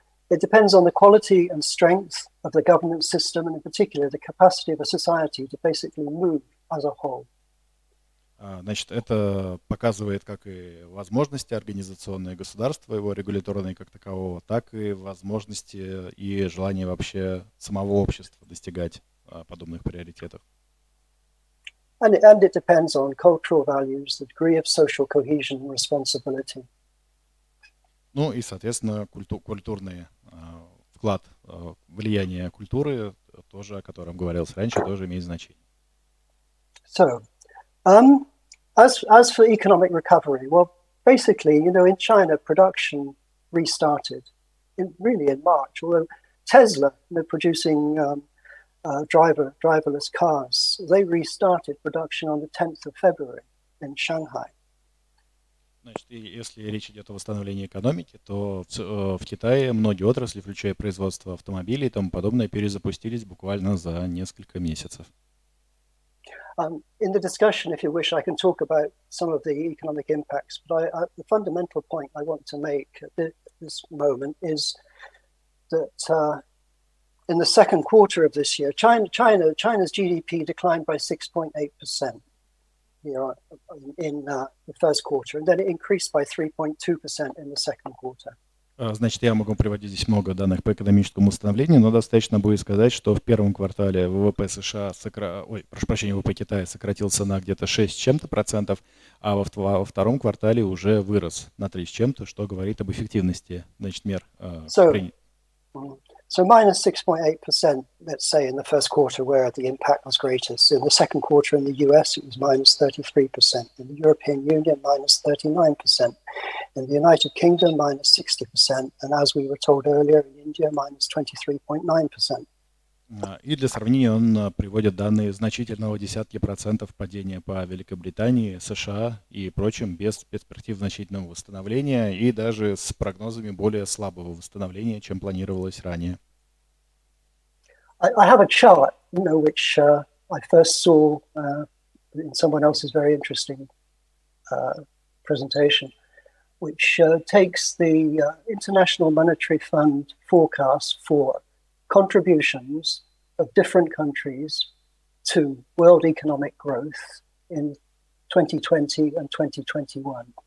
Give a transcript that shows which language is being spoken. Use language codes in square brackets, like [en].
[en] It depends on the quality and strength of the governance system, and in particular the capacity of a society to basically move as a whole. [ru] Значит, это показывает как и возможности организационные государства, его регуляторные как такового, так и возможности и желание вообще самого общества достигать подобных приоритетов. [en] And it depends on cultural values, the degree of social cohesion and responsibility. [ru] Ну и, соответственно, культурный вклад, влияние культуры, тоже, о котором говорилось раньше, тоже имеет значение. [en] So, as for economic recovery, well, basically, in China, production restarted in March. Although Tesla, producing driverless cars, they restarted production on the 10th of February in Shanghai. [ru] Значит, и если речь идет о восстановлении экономики, то в Китае многие отрасли, включая производство автомобилей и тому подобное, перезапустились буквально за несколько месяцев. [en] In the discussion, if you wish, I can talk about some of the economic impacts, but the fundamental point I want to make at this moment is that in the second quarter of this year, China's GDP declined by 6.8%. In the first quarter, and then it increased by 3.2% in the second quarter. [ru] Значит, я могу приводить здесь много данных по экономическому восстановлению, но достаточно будет сказать, что в первом квартале ВВП США, ВВП Китая сократился на где-то 6 с чем-то процентов, а во втором квартале уже вырос на 3 с чем-то, что говорит об эффективности, значит, мер принятых. [en] So minus 6.8%, let's say, in the first quarter where the impact was greatest. In the second quarter in the US, it was minus 33%. In the European Union, minus 39%. In the United Kingdom, minus 60%. And as we were told earlier, in India, minus 23.9%. [ru] И для сравнения он приводит данные значительного десятки процентов падения по Великобритании, США и прочим без перспектив значительного восстановления и даже с прогнозами более слабого восстановления, чем планировалось ранее. [en] I have a chart, which I first saw in someone else's very interesting presentation, which takes the International Monetary Fund forecast for contributions of different countries to world economic growth in 2020 and 2021.